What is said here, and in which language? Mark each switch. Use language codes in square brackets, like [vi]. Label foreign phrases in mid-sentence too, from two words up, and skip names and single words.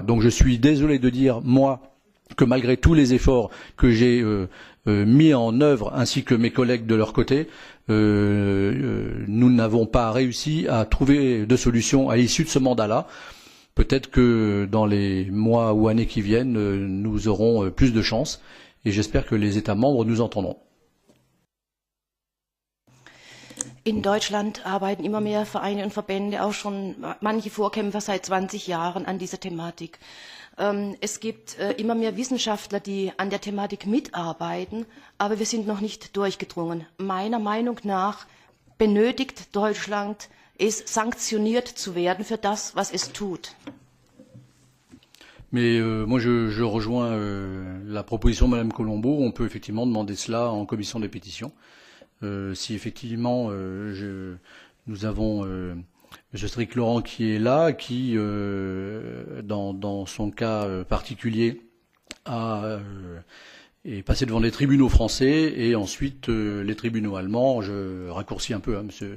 [fr] Donc je suis désolé de dire, moi, que malgré tous les efforts que j'ai mis en œuvre, ainsi que mes collègues de leur côté, nous n'avons pas réussi à trouver de solution à l'issue de ce mandat-là. Peut-être que dans les mois ou années qui viennent, nous aurons plus de chance et j'espère que les États membres nous entendront. [de] In Deutschland arbeiten immer mehr Vereine und Verbände, auch schon manche Vorkämpfer seit 20 Jahren an dieser Thematik. Es gibt immer mehr Wissenschaftler, die an der Thematik mitarbeiten, aber wir sind noch nicht durchgedrungen. Meiner Meinung nach benötigt Deutschland es, sanktioniert zu werden für das, was es tut. [fr] Mais moi, je rejoins la proposition de Mme Colombo. On peut effectivement demander cela en commission des pétitions. Si effectivement nous avons M. Strick Laurent qui est là, qui dans son cas particulier est passé devant les tribunaux français et ensuite les tribunaux allemands, je raccourcis un peu, hein, monsieur.